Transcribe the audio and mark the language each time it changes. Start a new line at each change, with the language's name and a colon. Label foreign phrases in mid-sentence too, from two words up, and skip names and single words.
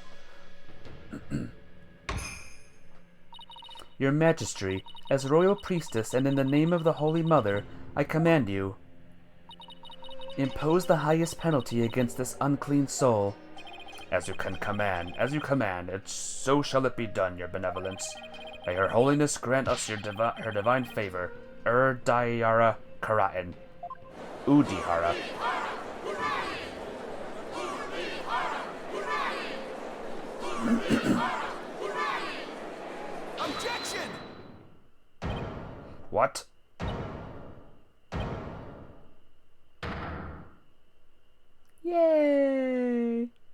English: Your Majesty, as royal priestess and in the name of the Holy Mother, I command you. Impose the highest penalty against this unclean soul. As you command, and so shall it be done, your benevolence. May her holiness grant us her divine favor. Dayara Khura'in. Udihara. Objection! What? Yay!